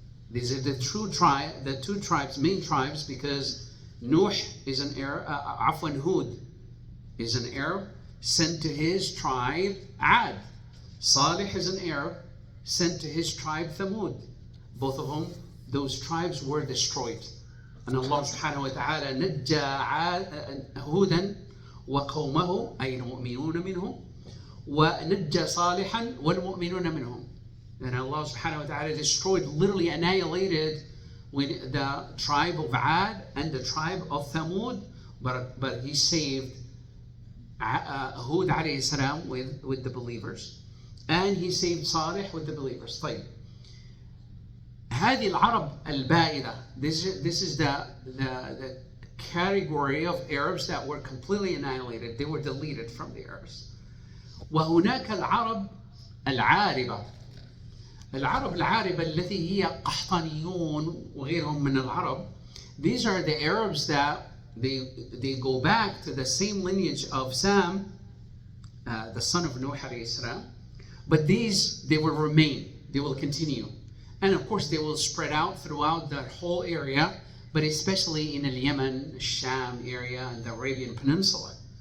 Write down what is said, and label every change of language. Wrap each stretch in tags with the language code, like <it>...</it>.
<en>These are the two tribes, main tribes, because Nuh is an Arab, Hud is an Arab, sent to his tribe Ad. Salih is an Arab, sent to his tribe Thamud. Both of them, those tribes were destroyed. And Allah subhanahu wa ta'ala</en> <ar>نجى هودا وقومه أي المؤمنون منهم ونجى صالحا والمؤمنون منهم.</ar> <en>And Allah subhanahu wa ta'ala destroyed, literally annihilated with the tribe of Ad and the tribe of Thamud, but he saved Hud alayhi salam with the believers, and he saved Salih with the believers.</en> <ar>طيب هذه العرب البائدة,</ar> <en>this is the category of Arabs that were completely annihilated. They were deleted from the Arabs.</en> <ar>وهناك العرب العاربة. العرب العاربة التي هي قحطانيون وغيرهم من العرب.</ar> <en>These are the Arabs that they go back to the same lineage of Sam, the son of Nuh alayhi salam. But these, they will remain, they will continue. And of course they will spread out throughout the whole area, but especially in the Yemen, Sham area, and the Arabian Peninsula.</en>